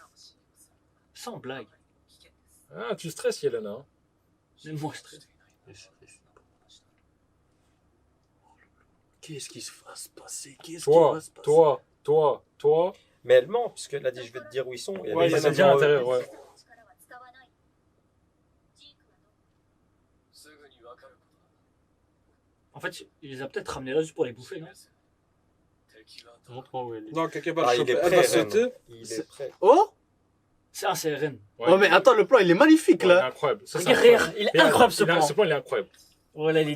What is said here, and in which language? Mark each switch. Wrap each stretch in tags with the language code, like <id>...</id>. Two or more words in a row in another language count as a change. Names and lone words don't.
<fr>Sans blague. Ah, tu stresses, Yelena. Hein. Même moi, je stresse. Qu'est-ce qui se va se passer? Qu'est-ce qui Toi, va se passer? toi. Mais elle ment, puisqu'elle a dit je vais te dire où ils sont. Et elle Ouais, a il dit, s'est dit à l'intérieur, ouais.</fr> <ja>すぐにわかることだ</ja> <fr>En fait, il les a peut-être ramenés là juste pour les bouffer, non?</fr> <ja>敵が</ja> <fr>Montre-moi où elle est. Non, quelqu'un va Ah, le il est choper. Elle prêt, va Ren. sauter. Il est prêt. Oh! C'est RN. Ouais. Oh, mais attends, le plan, il est magnifique, Ouais, il est là. incroyable. Ça, c'est Guerrière, incroyable. il est Et incroyable ce il a- plan. Ce plan, il est incroyable. Voilà, il est</fr>